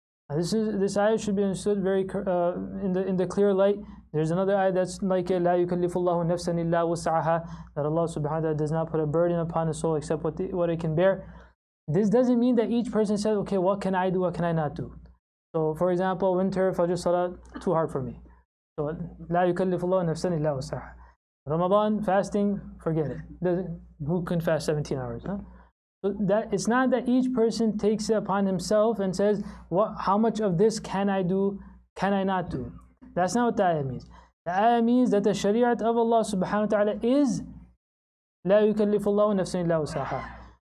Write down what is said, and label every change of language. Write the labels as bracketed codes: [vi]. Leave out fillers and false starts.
[en] Now this ayah should be understood very in the clear light. There's another ayah that's like it, [ar] لا يكلف الله نفسا إلا وسعها, [en] that Allah subhanahu wa ta'ala does not put a burden upon a soul except what it can bear. This doesn't mean that each person says, okay, what can I do, what can I not do? So for example, winter Fajr Salah, too hard for me. [ar] So لا يكلف الله نفسا إلا وسعها. [en] Ramadan, fasting, forget it. Who can fast 17 hours? Huh? So that it's not that each person takes it upon himself and says, how much of this can I do, can I not do? That's not what the ayah means. The ayah means that the shari'at of Allah subhanahu wa ta'ala is [ar] لا يكلف الله نفسا إلا وسعها.